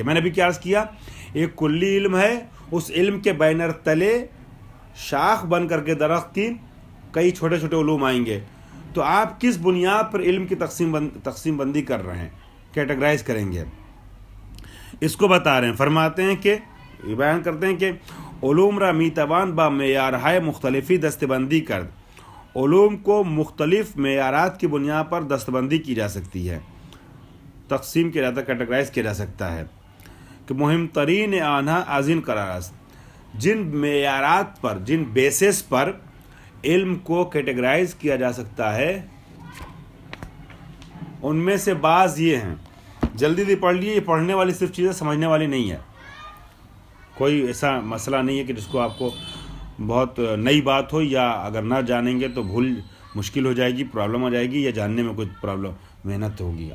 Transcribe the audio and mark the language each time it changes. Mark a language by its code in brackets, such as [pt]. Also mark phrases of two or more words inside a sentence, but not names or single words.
[ur] میں نے بھی کیا عرض کیا، ایک کلی علم ہے، اس علم کے بینر تلے شاخ بن کر کے درخت کی کئی چھوٹے چھوٹے علوم آئیں گے. تو آپ کس بنیاد پر علم کی تقسیم بندی کر رہے ہیں، کیٹیگرائز کریں گے؟ اس کو بتا رہے ہیں. فرماتے ہیں کہ بیان کرتے ہیں کہ [fa] علوم را میتوان با معیارهای مختلفی دسته بندی کرد. [ur] علوم کو مختلف معیارات کی بنیاد پر دستبندی کی جا سکتی ہے، تقسیم کیا جاتا ہے، کیٹیگرائز کیا جا سکتا ہے. [fa] کہ مہم ترین آنها از این قرار است، [ur] جن معیارات پر، جن بیسس پر علم کو کیٹیگرائز کیا جا سکتا ہے ان میں سے بعض یہ ہیں. جلدی پڑھ لیے، یہ پڑھنے والی صرف چیزیں سمجھنے والی نہیں ہے. کوئی ایسا مسئلہ نہیں ہے کہ جس کو آپ کو بہت نئی بات ہو، یا اگر نہ جانیں گے تو مشکل ہو جائے گی، پرابلم ہو جائے گی، یا جاننے میں کچھ پرابلم محنت ہوگی.